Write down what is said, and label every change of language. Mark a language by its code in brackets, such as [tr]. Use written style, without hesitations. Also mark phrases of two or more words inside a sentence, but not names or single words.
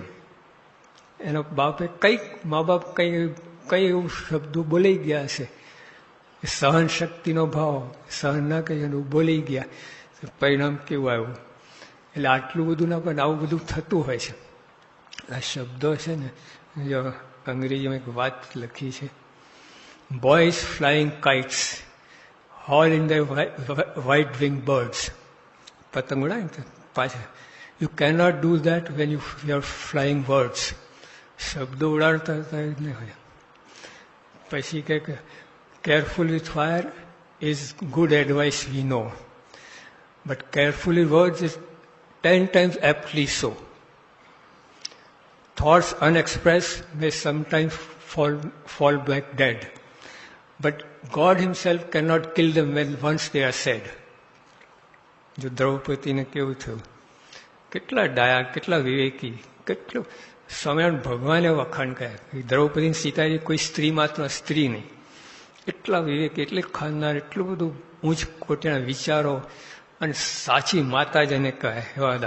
[gu] એનો બાપે કંઈક, મા બાપ કઈ એવું શબ્દો બોલાઈ ગયા છે, સહન શક્તિનો ભાવ, સહન ના કહી એનું બોલી ગયા, પરિણામ કેવું આવ્યું? એટલે આટલું બધું ના, પણ આવું બધું થતું હોય છે. આ શબ્દો છે ને, જો અંગ્રેજીમાં એક વાત લખી છે, [en] boys flying kites all in the white winged birds. [gu] પતંગ ઉડાય ને પાછા. [en] You cannot do that when you are flying words. [gu] શબ્દો ઉડાડતા હતા જ નહીં હોય. પછી કે [en] careful with fire is good advice we know, but carefully words is 10 times aptly so. Thoughts unexpressed may sometimes fall back dead, but God himself cannot kill them when once they are said. [gu] જો દ્રૌપદીને કેવું થયું, કેટલા ડાયા, કેટલા વિવેકી, કેટલું સ્વામિનારાયણ ભગવાને વખાણ કર્યા. દ્રૌપદી સીતાજી કોઈ સ્ત્રી માત્ર સ્ત્રી નહીં, એટલા વિવેકી, એટલે ખાનદાર, એટલું બધું ઊંચ કોટીના વિચારો, અને સાચી માતા જેને કહે એવા હતા.